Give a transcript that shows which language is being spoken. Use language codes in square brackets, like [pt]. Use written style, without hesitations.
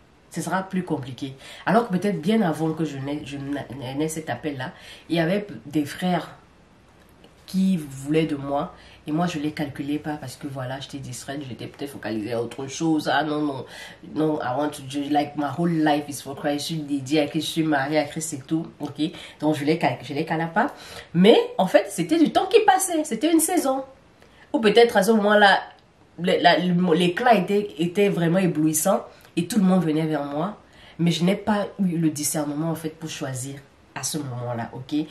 [fr] Ce sera plus compliqué. Alors que peut-être bien avant que je n'ai cet appel-là, il y avait des frères qui voulaient de moi. Et moi, je ne les calculais pas parce que voilà, j'étais distraite, j'étais peut-être focalisée à autre chose. Ah non, [en] I want to just, like, my whole life is for Christ. [fr] Je suis dédiée à Christ, je suis mariée à Christ, c'est tout. Ok, donc je les calais pas. Mais en fait, c'était du temps qui passait. C'était une saison. Ou peut-être à ce moment-là, l'éclat était vraiment éblouissant et tout le monde venait vers moi. Mais je n'ai pas eu le discernement en fait pour choisir à ce moment-là, ok.